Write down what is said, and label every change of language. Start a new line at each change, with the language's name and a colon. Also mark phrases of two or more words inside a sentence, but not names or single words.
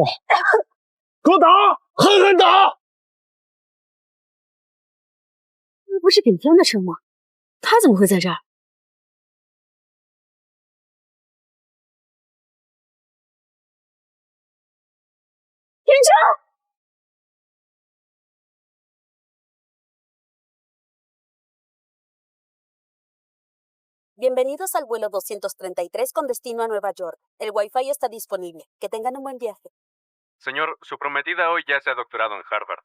Chinese: 给我打！狠狠打！那不是顶天的车吗？他怎么会在这儿？天成！
Spanish: Bienvenidos al vuelo 233 con destino a Nueva York. El Wi-Fi está disponible. Que tengan un buen viaje. Señor, su prometida hoy ya se ha doctorado en Harvard.